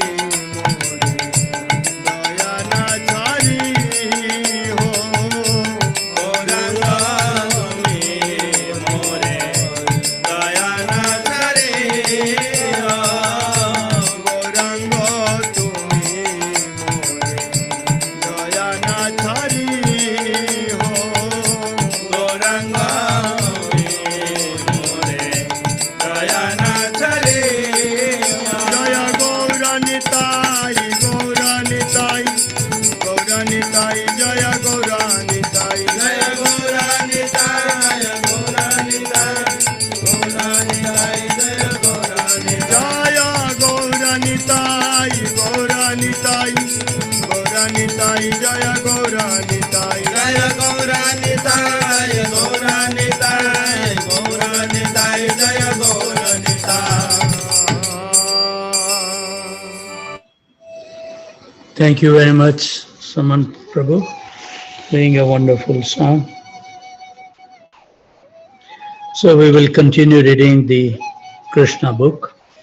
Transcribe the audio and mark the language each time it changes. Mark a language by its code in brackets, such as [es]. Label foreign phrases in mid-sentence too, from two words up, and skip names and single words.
[bn] মোরে দয়া না ছাড়ি হো গৌরাঙ্গ তুমি মোরে দয়া না ছাড়ি হো গৌরাঙ্গ তুমি মোরে দয়া না ছাড়ি হো গৌরাঙ্গ মোরে দয়া না ছাড়ি জয় গৌরানিতাই গৌরানিতাই গৌরানিতাই জয় গৌরানিতাই জয় গৌরানিতাই গৌরানিতাই গৌরানিতাই জয় গৌরানিতাই গৌরানিতাই গৌরানিতাই গৌরানিতাই জয় গৌরানিতাই জয় গৌরানিতাই গৌরানিতাই গৌরানিতাই জয় গৌরানিতাই [en] Thank you very much, Saman Prabhu, playing a wonderful song. So we will continue reading the Krishna book.